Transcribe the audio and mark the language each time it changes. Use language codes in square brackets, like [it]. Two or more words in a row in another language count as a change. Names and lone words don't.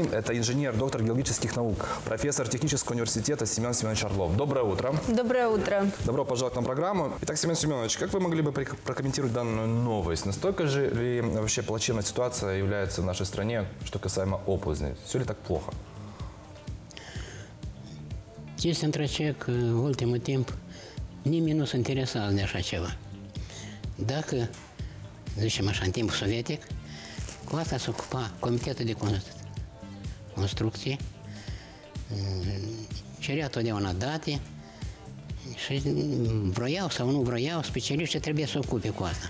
[ru] Это инженер, доктор геологических наук, профессор технического университета Семен Семенович Орлов. Доброе утро. Доброе утро. Добро пожаловать на программу. Итак, Семен Семенович, как вы могли бы прокомментировать данную новость? Настолько же ли вообще плачевная ситуация является в нашей стране, что касаемо оползней? Все ли так плохо? [ro] Здесь întrec ultimul timp nimeni nu se interesează de așa ceva. Dacă, zicem așa, în timpul sovietic, cu asta se ocupa Comitetul de Construcție, cerea totdeauna date și vroiau sau nu vroiau, specialiștii trebuie să se ocupe cu asta.